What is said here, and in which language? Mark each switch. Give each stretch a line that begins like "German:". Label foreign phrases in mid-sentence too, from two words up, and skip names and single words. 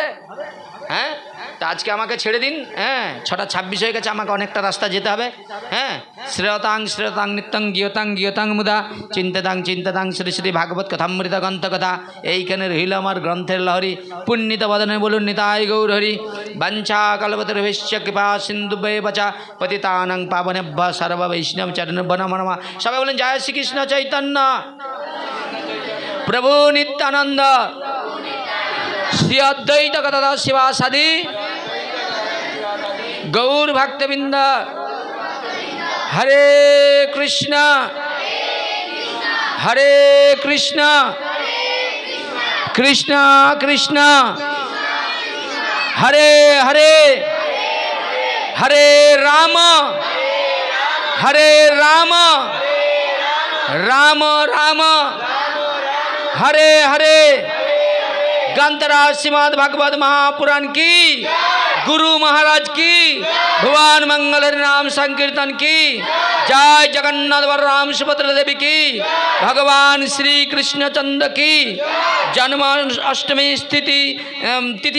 Bangla: হ্যাঁ, তা আজকে আমাকে ছেড়ে দিন। হ্যাঁ, 6:26 হয়ে গেছে, আমাকে অনেকটা রাস্তা যেতে হবে। হ্যাঁ,
Sanskrit: শ্রেয়তাং শ্রেয়তাং নিত্যং গিয়তাং গিয়তাং মুদা চিন্তাতাং চিন্তাতাং শ্রী শ্রী ভাগবত কথামৃত গ্রন্থ কথা।
Bangla: এইখানে রইল আমার গ্রন্থের লহরী। পুণ্যিত বদনে বলুন নিতাই গৌর হরি।
Sanskrit: বাঞ্ছা কল্পতরুভ্যশ্চ কৃপা সিন্ধুভ্যেব চ পতিতানাং পাবনেভ্যো সর্ব বৈষ্ণব চরণেভ্যো নমো নমঃ।
Bangla: সবাই বলেন জয় শ্রীকৃষ্ণ চৈতন্য প্রভু নিত্যানন্দ শ্রী অদ্বৈত গদাধর শিবাসাদি গৌর ভক্তবৃন্দ।
Sanskrit: হরে কৃষ্ণ হরে কৃষ্ণ কৃষ্ণ কৃষ্ণ হরে হরে হরে রাম হরে রাম রাম রাম हरे हरे।
Hindi: ग्रंथराज श्रीमद् भागवत महापुराण की, गुरु महाराज की, भगवान मंगल नाम संकीर्तन की जय जगन्नाथ बलराम सुभद्रा देवी की, भगवान श्री कृष्णचंद्र की, जन्माष्टमी तिथि